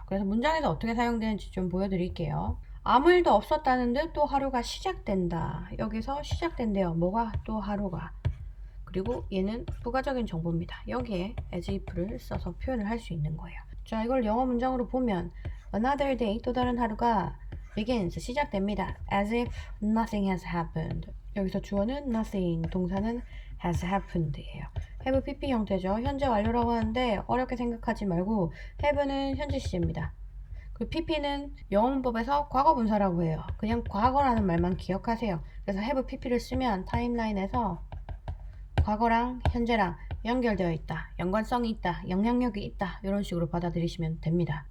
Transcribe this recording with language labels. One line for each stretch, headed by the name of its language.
Korean: 그래서 문장에서 어떻게 사용되는지 좀 보여드릴게요. 아무 일도 없었다는 듯 또 하루가 시작된다. 여기서 시작된대요. 뭐가? 또 하루가. 그리고 얘는 부가적인 정보입니다. 여기에 as if를 써서 표현을 할 수 있는 거예요. 자, 이걸 영어 문장으로 보면
English: another day,
Korean: 또 다른 하루가 begins, 시작됩니다.
English: as if nothing has happened.
Korean: 여기서 주어는 nothing, 동사는 has happened 예요. have pp 형태죠. 현재 완료라고 하는데 어렵게 생각하지 말고 have는 현재 시제입니다. 그 pp는 영어 문법에서 과거 분사라고 해요. 그냥 과거라는 말만 기억하세요. 그래서 have pp를 쓰면 타임라인에서 과거랑 현재랑 연결되어 있다, 연관성이 있다, 영향력이 있다, 이런 식으로 받아들이시면 됩니다.